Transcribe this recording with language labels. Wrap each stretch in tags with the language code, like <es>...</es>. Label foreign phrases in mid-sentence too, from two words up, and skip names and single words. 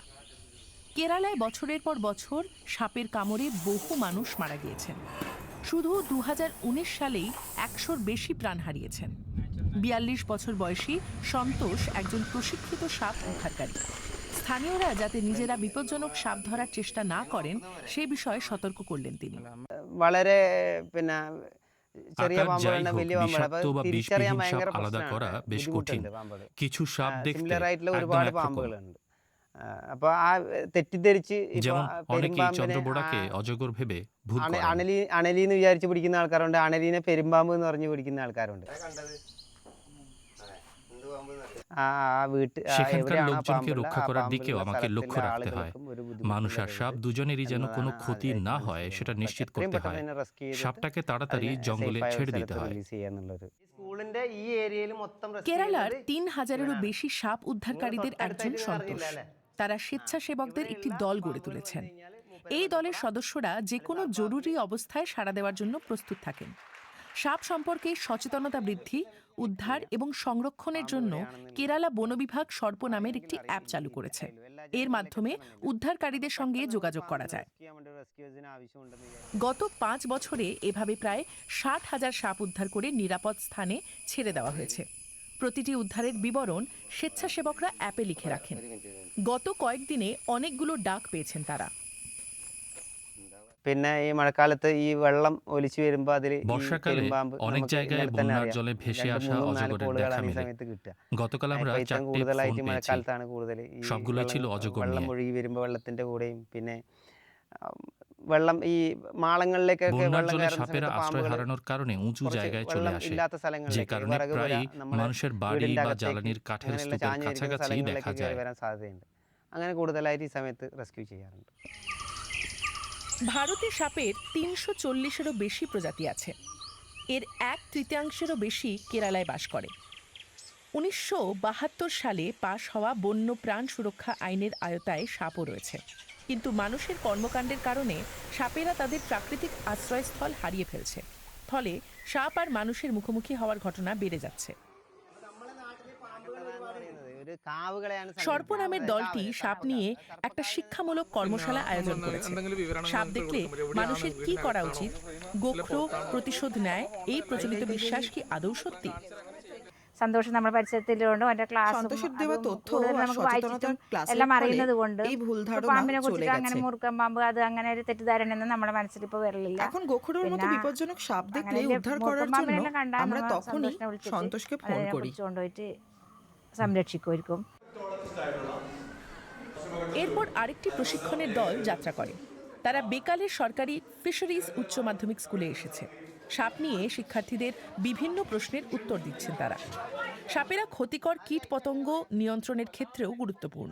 <bn>কেরালায় বছরের পর বছর সাপের কামড়ে বহু মানুষ মারা গিয়েছেন। শুধু 2019 সালেই 100-র বেশি প্রাণ হারিয়েছেন। 42 বছর বয়সী সন্তোষ একজন প্রশিক্ষিত সাপ উদ্ধারকারী। স্থানীয়রা যাতে নিজেরা বিপজ্জনক সাপ ধরার চেষ্টা না করেন সে বিষয়ে সতর্ক করলেন তিনি।</bn> <ml>വളരെ പിന്നെ ചെറിയ</ml> <bn>আকার যাই</bn> <ml>പാമ്പുകളുടെ</ml> <bn>হোক,</bn> <ml>വലിയ പാമ്പുകൾ</ml> <bn>বিষাক্ত</bn> <ml>അപ്പോൾ</ml> <bn>বা</bn> <ml>തിരിച്ചറിയാൻ</ml> <bn>বিষবিহীন সাপ</bn> <ml>ഭയങ്കര</ml> <bn>আলাদা করা</bn> <ml>പ്രശ്നമാണ്,</ml> <bn>বেশ কঠিন।</bn> <ml>ബുദ്ധിമുട്ടുണ്ട് പാമ്പുകൾ.</ml> <bn>কিছু সাপ দেখতে</bn> <ml>സിമിലർ ആയിട്ടുള്ള</ml> <bn>একদম</bn> <ml>ഒരുപാട്</ml> <bn>একরকম।</bn> <ml>പാമ്പുകളുണ്ട്. അപ്പോൾ ആ തെറ്റിദ്ധരിച്ച് ഇപ്പോൾ</ml> <bn>যেমন অনেকেই</bn> <ml>പെരുമ്പാമ്പിനെ</ml> <bn>চন্দ্রবোড়াকে অজগর ভেবে ভুল করেন।</bn> <ml>അണലി എന്ന് വിചാരിച്ച് പിടിക്കുന്ന ആൾക്കാരുണ്ട്, അണലീനെ പെരുമ്പാമ്പ് എന്ന് പറഞ്ഞ് പിടിക്കുന്ന ആൾക്കാരുണ്ട്.</ml> <bn>সেখানকার লোকজনকে রক্ষা করার দিকেও আমাকে লক্ষ্য রাখতে হয়। মানুষ আর সাপ দুজনেরই যেন কোনো ক্ষতি না হয় সেটা নিশ্চিত করতে হয়। সাপটাকে তাড়াতাড়ি জঙ্গলে ছেড়ে দিতে হয়।</bn> <ml>സ്കൂളിന്റെ ഈ ഏരിയയിൽ മൊത്തം</ml> <bn>কেরালার 3000-এরও বেশি সাপ উদ্ধারকারীদের একজন সন্তোষ। তারা স্বেচ্ছাসেবকদের একটি দল গড়ে তুলেছেন। এই দলের সদস্যরা যে কোনো জরুরি অবস্থায় সাড়া দেওয়ার জন্য প্রস্তুত থাকেন। সাপ সম্পর্কে সচেতনতা বৃদ্ধি, উদ্ধার এবং সংরক্ষণের জন্য কেরালা বন বিভাগ সর্প নামের একটি অ্যাপ চালু করেছে। এর মাধ্যমে উদ্ধারকারীদের সঙ্গে যোগাযোগ করা যায়। গত 5 বছরে এভাবে প্রায় 60,000 সাপ উদ্ধার করে নিরাপদ স্থানে ছেড়ে দেওয়া হয়েছে। প্রতিটি উদ্ধারের বিবরণ স্বেচ্ছাসেবকরা অ্যাপে লিখে রাখেন। গত কয়েকদিনে অনেকগুলো ডাক পেয়েছেন তারা।</bn> <ml>പിന്നെ ഈ മഴക്കാലത്ത് ഈ വെള്ളം ഒലിച്ചു വരുമ്പോൾ അതിൽ</ml> <bn>বর্ষাকালে অনেক জায়গায় বন্যার জলে ভেসে আসা অজগরের দেখা মেলে। গতকাল আমরা 4টে</bn> <ml>കൂടുതലായിട്ട്</ml> <bn>ফোন পেয়েছি।</bn> <ml>മഴക്കാലത്താണ് കൂടുതൽ ഈ</ml> <bn>সবগুলোই ছিল অজগর</bn> <ml>വെള്ളം</ml> <bn>নিয়ে।</bn> <ml>ഒഴുകി വരുമ്പോൾ വെള്ളത്തിന്റെ കൂടെയും പിന്നെ വെള്ളം ഈ മാളങ്ങളിലേക്കൊക്കെ</ml> <bn>বন্যার</bn> <ml>വെള്ളം</ml> <bn>জলে</bn> <ml>കയറുന്ന</ml> <bn>সাপেরা</bn> <ml>സമയത്ത്</ml> <bn>আশ্রয়</bn> <ml>പാമ്പുകൾ</ml> <bn>হারানোর কারণে উঁচু</bn> <ml>കുറച്ച്</ml> <bn>জায়গায় চলে</bn> <ml>വെള്ളം</ml> <bn>আসে,</bn> <ml>ഇല്ലാത്ത</ml> <bn>যে</bn> <ml>സ്ഥലങ്ങളിലേക്ക്</ml> <bn>কারণে</bn> <ml>വിറക് പുര,</ml> <bn>প্রায়ই</bn> <ml>നമ്മുടെ</ml> <bn>মানুষের বাড়ি</bn> <ml>വീടിന്റെ</ml> <bn>বা</bn> <ml>അകത്തേക്ക്</ml> <bn>জ্বালানির কাঠের</bn> <ml>അങ്ങനെയുള്ള</ml> <bn>স্তূপের</bn> <ml>ചാഞ്ഞു ഇരിക്കുന്ന</ml> <bn>কাছাকাছি দেখা</bn> <ml>സ്ഥലങ്ങളിലേക്ക്</ml> <bn>যায়।</bn> <ml>കയറി വരാൻ സാധ്യതയുണ്ട്. അങ്ങനെ കൂടുതലായിട്ട് ഈ സമയത്ത് റെസ്ക്യൂ ചെയ്യാറുണ്ട്.</ml> <bn>ভারতে সাপের 340-এরও বেশি প্রজাতি আছে। এর 1/3 বেশি কেরালায় বাস করে। 1972 সালে পাশ হওয়া বন্য প্রাণ সুরক্ষা আইনের আওতায় সাপও রয়েছে, কিন্তু মানুষের কর্মকাণ্ডের কারণে সাপেরা তাদের প্রাকৃতিক আশ্রয়স্থল হারিয়ে ফেলছে। ফলে সাপ আর মানুষের মুখোমুখি হওয়ার ঘটনা বেড়ে যাচ্ছে।</bn> <ml>ഒരു കാവുകളെയാണ്</ml> <bn>সর্প নামের দলটি সাপ নিয়ে একটা শিক্ষামূলক কর্মশালা আয়োজন করেছে। সাপ দেখলে মানুষের কি করা উচিত, গোখরো প্রতিশোধ নেয়, এই প্রচলিত বিশ্বাস কি আদৌ সত্যি?</bn> <ml>സന്തോഷം നമ്മുടെ പരിസരത്തിലുണ്ട് അവന്റെ ക്ലാസ്</ml> <bn>സന്തോഷം দেওয়া তথ্য আর</bn> <ml>നമുക്ക്</ml> <bn>সচেতনতার</bn> <ml>വായിച്ചിട്ടും</ml> <bn>ক্লাসের</bn> <ml>എല്ലാം</ml> <bn>ফলে</bn> <ml>അറിയുന്നത് കൊണ്ട്</ml> <bn>এই ভুল ধারণা</bn> <ml>പാമ്പിനെ</ml> <bn>চলে</bn> <ml>കുറിച്ചിട്ട് അങ്ങനെ</ml> <bn>গেছে।</bn> <ml>മുറുക്കം പാമ്പ് അത് അങ്ങനെ ഒരു തെറ്റിദ്ധാരണ ഒന്നും നമ്മുടെ മനസ്സിൽ ഇപ്പൊ വരലില്ല।</ml> <bn>এখন গোখরোর মতো</bn> <ml>പിന്നെ</ml> <bn>বিপজ্জনক সাপ দেখলে</bn> <ml>അങ്ങനെ</ml> <bn>উদ্ধার</bn> <ml>മുറുക്കം</ml> <bn>করার জন্য</bn> <ml>പാമ്പിനെ കണ്ടാൽ</ml> <bn>আমরা</bn> <ml>നമ്മൾ</ml> <bn>তখনই</bn> <ml>സന്തോഷിനെ വിളിച്ചിട്ട്</ml> <bn>সন্তোষকে ফোন</bn> <ml>അതിനെ</ml> <bn>করি।</bn> <ml>പിടിച്ച് കൊണ്ടുപോയിട്ട് സംരക്ഷിക്കുമായിരിക്കും।</ml> <bn>এরপর আরেকটি প্রশিক্ষণের দল যাত্রা করে। তারা বেকালের সরকারি ফিশারিজ উচ্চ মাধ্যমিক স্কুলে এসেছে। সাপ নিয়ে শিক্ষার্থীদের বিভিন্ন প্রশ্নের উত্তর দিচ্ছেন তারা। সাপেরা ক্ষতিকর কীট পতঙ্গ নিয়ন্ত্রণের ক্ষেত্রেও গুরুত্বপূর্ণ।</bn>